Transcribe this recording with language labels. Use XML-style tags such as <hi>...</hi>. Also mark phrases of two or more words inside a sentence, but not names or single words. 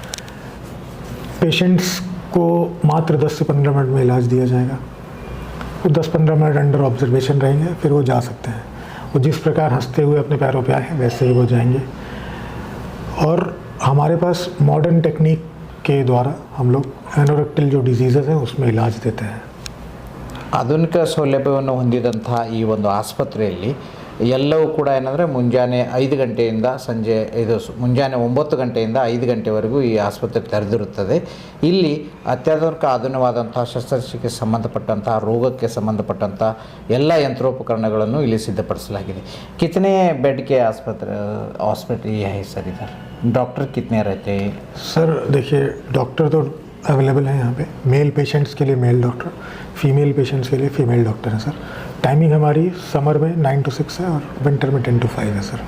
<hi>पेशेंट्स को मात्र 10 से 15 मिनट में इलाज दिया जाएगा। वो 10-15 मिनट</hi> <en>under observation</en> <hi>रहेंगे, फिर वो जा सकते हैं। वो जिस प्रकार हंसते हुए अपने पैरों पे आए हैं वैसे ही वो जाएंगे। और हमारे पास</hi> <en>modern technique</en> <hi>के द्वारा हम लोग एनोरेक्टल जो डिजीज़ेस हैं उसमें इलाज देते हैं।</hi> <kn>ಆಧುನಿಕ ಸೌಲಭ್ಯವನ್ನು ಹೊಂದಿದಂಥ ಈ ಒಂದು ಆಸ್ಪತ್ರೆಯಲ್ಲಿ ಎಲ್ಲವೂ ಕೂಡ ಏನಂದರೆ ಮುಂಜಾನೆ 5 ಗಂಟೆಯಿಂದ ಸಂಜೆ ಮುಂಜಾನೆ 9 ಗಂಟೆಯಿಂದ 5 ಗಂಟೆವರೆಗೂ ಈ ಆಸ್ಪತ್ರೆ ತೆರೆದಿರುತ್ತದೆ. ಇಲ್ಲಿ ಅತ್ಯಾಧುನಿಕ ಆಧುನಿಕವಾದಂಥ ಶಸ್ತ್ರಚಿಕಿತ್ಸೆಗೆ ಸಂಬಂಧಪಟ್ಟಂಥ ರೋಗಕ್ಕೆ ಸಂಬಂಧಪಟ್ಟಂಥ ಎಲ್ಲ ಯಂತ್ರೋಪಕರಣಗಳನ್ನು ಇಲ್ಲಿ ಸಿದ್ಧಪಡಿಸಲಾಗಿದೆ.</kn> <hi>कितने बेड के हॉस्पिटल ये है सर इधर? डॉक्टर कितने रहते हैं? सर देखिए डॉक्टर तो अवेलेबल हैं यहाँ पे।</hi> <en>male patients</en> <hi>के लिए</hi> <en>male doctor, female patients</en> <hi>के लिए</hi> <en>female doctor</en> <hi>है सर। टाइमिंग हमारी समर में 9 to 6 है और विंटर में 10 to 5 है सर।</hi>